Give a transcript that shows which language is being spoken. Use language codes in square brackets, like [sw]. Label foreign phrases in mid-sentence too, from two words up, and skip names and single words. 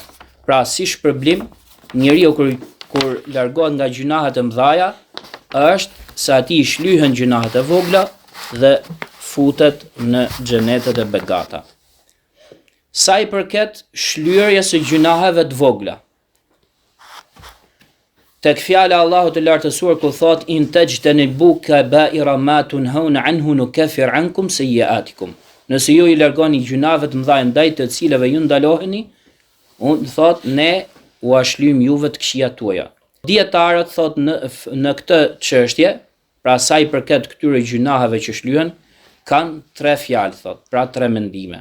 [sq] Pra si shpërblim, njeriu kur largohet nga gjunahet e mëdha është se atij shlyhen gjunahet e vogla dhe futet në xhenetet e begata. Sa i përket shlyerjes së gjunaheve të vogla, tek fjala Allahut të lartësuar ku thot [ar] إن تجتنبوا كبائر ما تنهون عنه نكفر عنكم سيئاتكم. [sq] Nëse ju i largoni gjunave të mëdha ndaj të cilave ju ndaloheni, unë thot ne u ashlym juve të këqijat tuaja. Dietarët thot në këtë çështje, pra sa i përket këtyre gjunaheve që shlyhen, kanë tre fjalë thot, pra tre mendime.